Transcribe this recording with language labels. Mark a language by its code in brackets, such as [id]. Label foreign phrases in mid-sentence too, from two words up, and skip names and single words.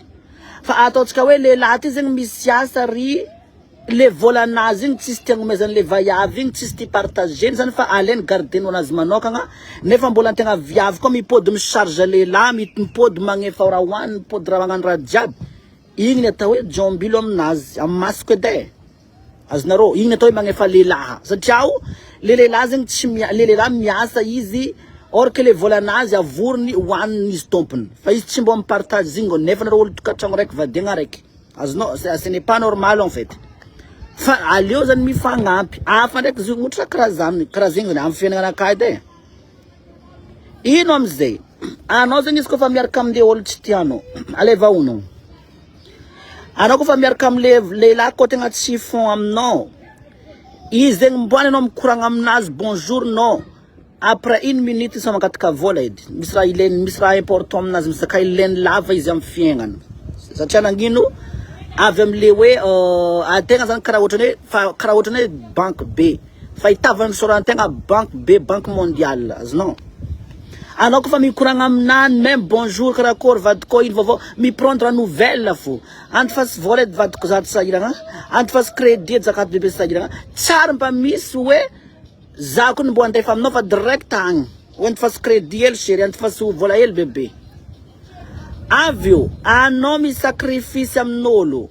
[mg] Fa ataontsika hoe lehilahy ty zegny misy asa ry le volanazy igny tsisy tiagnomezany le vaiavy igny tsisy ty partageny zany fa alainy gardenao anazy manokagna nefa mbola antegna viavy koa mipody micharge lehilahy mipody magnefa raha hoany mipody raha magnano raha jiaby, igny ny atao hoe jombilo aminazy amin'ny masoko edy azonareo. Igny ny atao hoe magnefa lehilahy satria le lehilahy zegny tsy le lehilahy miasa izy [fr] or que [mg] le volanazy avorony hoaniny izy tompony fa izy tsy mbo mipartage igny nefa nareo olo tokatrano raiky vadiagna raiky azonao. [fr] Ce n'est pas normal en fait. [mg] Fa aleo zany mifagnampy. Fa ndraiky izy motra karaha zegny zany amin'ny fiainagna anakay edy. Ino amizay? Anao zegny izy kofa miaraka amle olo tsy tianao, aleva onao. Anao kofa miaraka amle lehilahy koa tegna tsy fond aminao, izy zegny mboany anao mikoragna aminazy [fr] bonjour non. Après 1 minute [mg] izy mangataka vola edy. Misy raha ilainy, misy raha important aminazy, misy raha ilainy lava izy amin'ny fiaignany. Satria nagnino avy amle hoe ategna zany karaha ohatrany hoe banque B fa itavany sorantegna banque B, [fr] banque mondiale [mg] azonao. Anao kofa mikoragna aminany [fr] même bonjour [mg] karakory vadiko ino vaovao miprendre nouvelle fo. Antifasy vola edy vadiko zato sahiragna, antifasy crédit zakato bebe sahiragna. Tsara mba misy hoe za koa mbo andefa aminao fa direct agny. Antifasy crédit hely chéri, antifasy vola hely bebe. Avyo, anao mi sacrifice amin'olo.